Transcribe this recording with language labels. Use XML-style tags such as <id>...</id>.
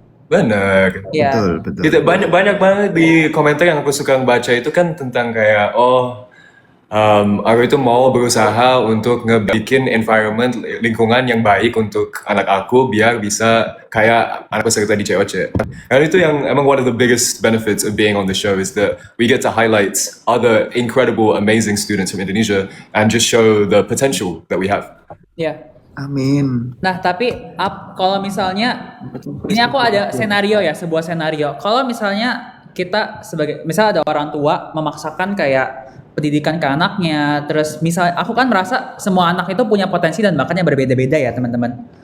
<id>Benar. Iya. Betul. Gitu, banyak banget di komentar yang aku suka baca itu kan tentang kayak aku itu mau berusaha untuk ngebikin environment lingkungan yang baik untuk anak aku biar bisa kayak anak peserta di COC. Dan itu yang emang</id> <en>one of the biggest benefits of being on the show is that we get to highlight other incredible, amazing students from Indonesia and just show the potential that we have.</en> <id>Iya. Amin. Nah, tapi kalau misalnya ini aku ada senario ya, sebuah senario. Kalau misalnya kita misal ada orang tua memaksakan kayak pendidikan ke anaknya, terus misal aku kan merasa semua anak itu punya potensi dan bakatnya berbeda-beda ya, teman-teman.</id>